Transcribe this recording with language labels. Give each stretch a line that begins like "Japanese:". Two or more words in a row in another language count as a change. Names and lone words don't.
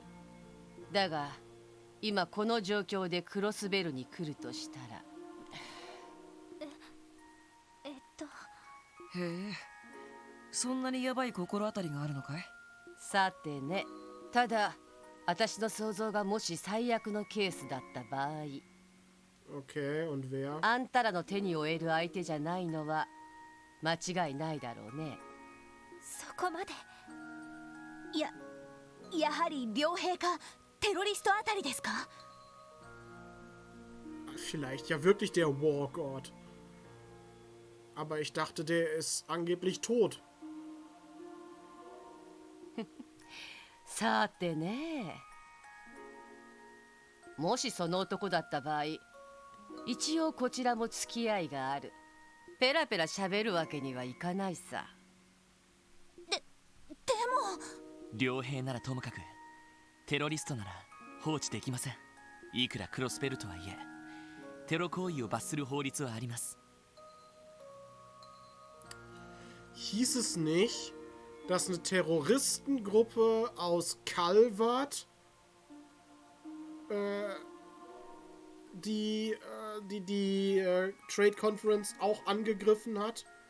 Japanese: だが今この状況でクロスベルに来るとしたら。へえ、そんなにヤバい心当たりがあるのかい？さてね。ただ私の想像がもし最悪のケースだった場合、
German: Okay, und wer?
Japanese: あんたらの手に負える相手じゃないのは間違いないだろうね。そこまで。やはり両兵かテロリストあたりですか？
German: Vielleicht ja wirklich der Wargod. Aber ich dachte, der ist angeblich tot.
Japanese: さてね。もしその男だった場合、一応こちらも付き合いがある。ペラペラ喋るわけにはいかないさ。でも両兵ならともかくテロリストなら放置できません。いくらクロスベルとはいえテロ行為を罰する法律はあります。
German: Hieß es nicht, dass eine Terroristengruppe aus Calvert die Trade Conference auch angegriffen hat?